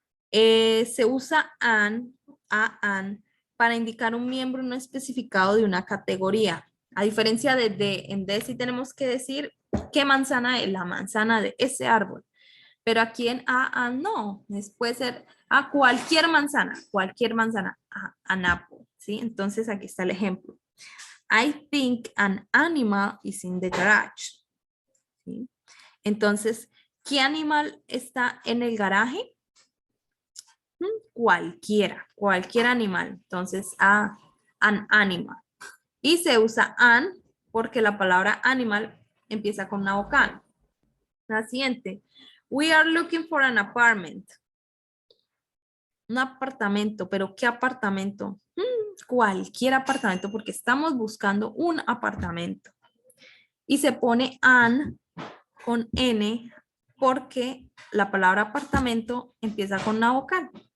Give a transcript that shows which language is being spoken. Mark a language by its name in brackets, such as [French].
[Spanish] Se usa an, para indicar un miembro no especificado de una categoría. A diferencia de en de sí tenemos que decir qué manzana es la manzana de ese árbol. Pero aquí en an no, puede ser a cualquier manzana, [English] an apple, [Spanish] ¿sí? Entonces aquí está el ejemplo. [English] I think an animal is in the garage. [Spanish] ¿Sí? Entonces, ¿qué animal está en el garaje? Cualquier animal. Entonces, [English] an animal. [Spanish] Y se usa an porque la palabra animal empieza con una vocal. La siguiente. [English] We are looking for an apartment. [Spanish] Un apartamento, pero ¿qué apartamento? Cualquier apartamento porque estamos buscando un apartamento. Y se pone an con n porque la palabra apartamento empieza con una vocal.